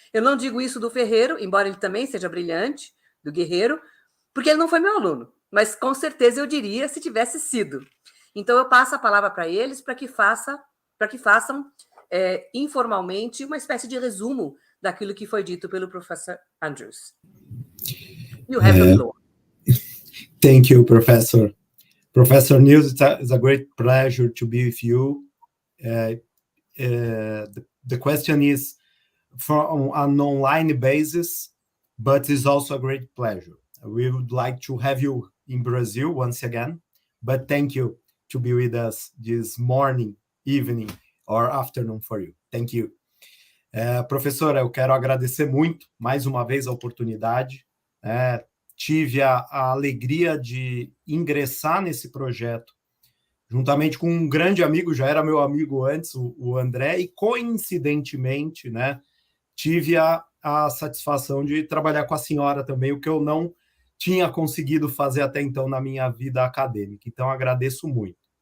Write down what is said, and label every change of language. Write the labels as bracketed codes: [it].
[pt] Eu não digo isso do Ferreiro, embora ele também seja brilhante, do Guerreiro, porque ele não foi meu aluno, mas com certeza eu diria se tivesse sido. Então eu passo a palavra para eles para que façam informalmente uma espécie de resumo daquilo que foi dito pelo professor Andrews. [en] You have the floor. Thank you, Professor. Professor Niels, it's a great pleasure to be with you. The question is from an online basis, but it's also a great pleasure. We would like to have you in Brazil once again, but thank you to be with us this morning, evening, or afternoon for you. Thank you. [pt] Professora, eu quero agradecer muito, mais uma vez, a oportunidade. Tive a alegria de ingressar nesse projeto, juntamente com um grande amigo, já era meu amigo antes, o André, e coincidentemente, né, tive a satisfação de trabalhar com a senhora também, o que eu não tinha conseguido fazer até então na minha vida acadêmica. Então, agradeço muito.